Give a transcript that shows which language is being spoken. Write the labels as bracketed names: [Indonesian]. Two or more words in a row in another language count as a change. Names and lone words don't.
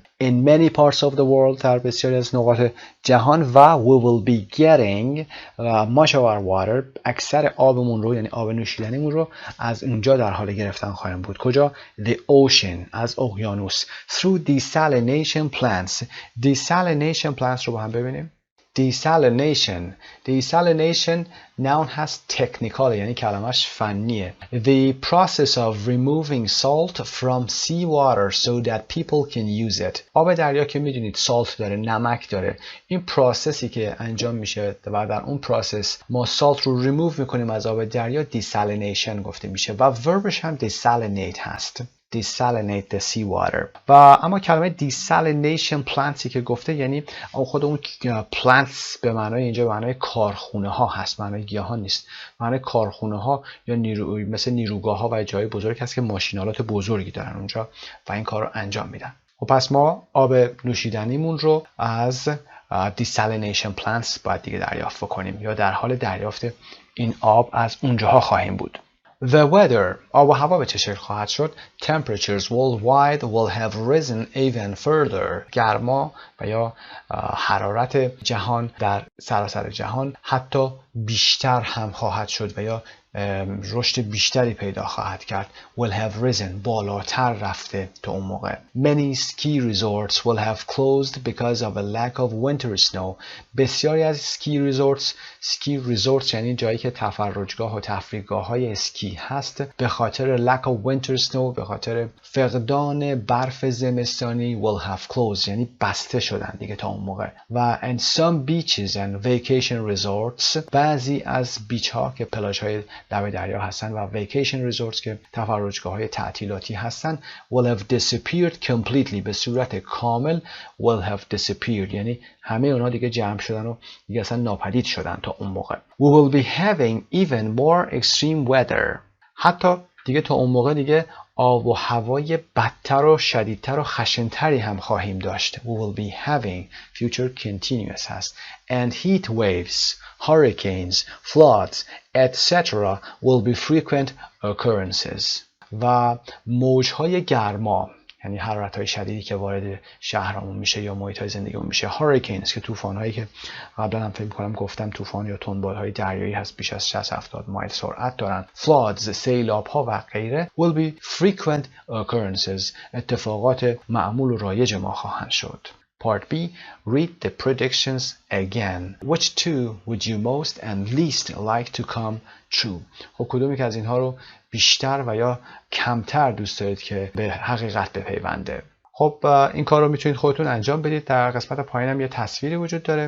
[English] in many parts of the world [Persian] در بسیاری از نقاط جهان و [English] we will be getting much of our water [Persian] اکثر آبمون رو، یعنی آب نوشیدنیمون رو از اونجا در حال گرفتن خواهیم بود. کجا؟ [English] the ocean [Persian] از اقیانوس. [English] through desalination plants. desalination plants [Persian] رو با هم ببینیم. [English] desalination noun [Persian] هست تکنیکال، یعنی کلمش فنیه. [English] the process of removing salt from sea water so that people can use it. [Persian] آب دریا که میدونید سالت داره، نمک داره. این پروسسی که انجام میشه و در اون پروسس ما سالت رو ریموو میکنیم از آب دریا desalination گفته میشه و وربش هم desalinate هست. [English] desalinate the sea water. [Persian] و اما کلمه [English] desalination plants [Persian] که گفته یعنی خود اون plants به معنای اینجا به معنای کارخونه ها هست، معنای گیاهان نیست. معنای کارخونه ها یا مثل نیروگاه ها و جای بزرگ هست که ماشینالات بزرگی دارن اونجا و این کار رو انجام میدن. و پس ما آب نوشیدنیمون رو از [English] desalination plants [Persian] باید دیگه دریافت بکنیم یا در حال دریافت این آب از اونجاها خواهیم بود. [English] The weather [Persian] آب و هوا به چه شکل خواهد شد؟ [English] Temperatures worldwide will have risen even further. [Persian] گرما و یا حرارت جهان در سراسر جهان حتی بیشتر هم خواهد شد و یا رشد بیشتری پیدا خواهد کرد. [English] Will have risen [Persian] بالاتر رفته تا اون موقع. [English] Many ski resorts will have closed because of a lack of winter snow. [Persian] بسیاری از [English] ski resorts [Persian] یعنی جایی که تفرجگاه و تفریحگاه های اسکی هست به خاطر [English] lack of winter snow [Persian] به خاطر فقدان برف زمستانی [English] will have closed [Persian] یعنی بسته شدن دیگه تا اون موقع. و [English] and some beaches and vacation resorts [Persian] بعضی از بیچ ها که پلاژ های لب دریا هستن و [English] vacation resorts [Persian] که تفرجگاه های تعطیلاتی هستن [English] will have disappeared completely [Persian] به صورت کامل [English] will have disappeared [Persian] یعنی همه اونا دیگه جمع شدن و دیگه اصلا ناپدید شدن تا اون موقع. [English] We will be having even more extreme weather [Persian] حتی دیگه تا اون موقع دیگه آب و هوای بدتر و شدیدتر و خشنتری هم خواهیم داشت. [English] We will be having future continuous هست. And heat waves, hurricanes, floods, etc. will be frequent occurrences. [Persian] و موجهای گرما یعنی حرارت‌های شدیدی که وارد شهرمون میشه یا محیط‌های زندگیمون میشه. هاریکینز که طوفان‌هایی که قبلا هم فکر می‌کنم گفتم طوفان یا تندبادهای دریایی هست بیش از 60-70 مایل سرعت دارن. floods سیلاب‌ها و غیره [English] will be frequent occurrences [Persian] اتفاقات معمول و رایج ما خواهند شد. [English] Part B. Read the predictions again. Which two would you most and least like to come true? [Persian] خب کدومی که از اینها رو بیشتر و یا کمتر دوست دارید که به حقیقت بپیونده؟ خب این کار رو میتونید خودتون انجام بدید. در قسمت پایینم یه تصویری وجود داره.